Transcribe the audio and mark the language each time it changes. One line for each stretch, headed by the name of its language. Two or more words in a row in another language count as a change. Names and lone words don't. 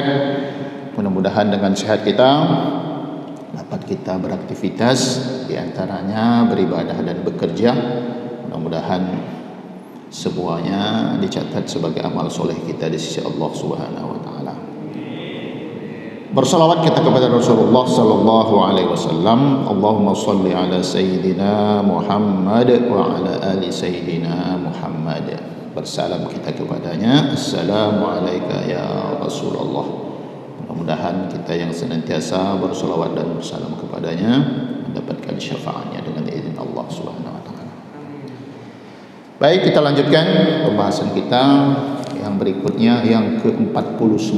Indonesian: Mudah-mudahan dengan sehat kita dapat kita beraktivitas, di antaranya beribadah dan bekerja. Mudah-mudahan semuanya dicatat sebagai amal soleh kita di sisi Allah
Arabic: سبحانه وتعالى.
Indonesian: Bersalawat kita kepada Rasulullah
Arabic: صلى الله عليه وسلم. اللهم صل على سيدنا محمد وعلى آل سيدنا محمد.
Indonesian: Bersalam kita kepadanya.
Arabic: السلام عليك يا رسول الله.
Indonesian: Mudah-mudahan kita yang senantiasa bersalawat dan bersalam kepadanya mendapatkan syafaatnya dengan izin Allah
Arabic: سبحانه وتعالى.
Indonesian: Baik, kita lanjutkan pembahasan kita yang berikutnya, yang ke-49.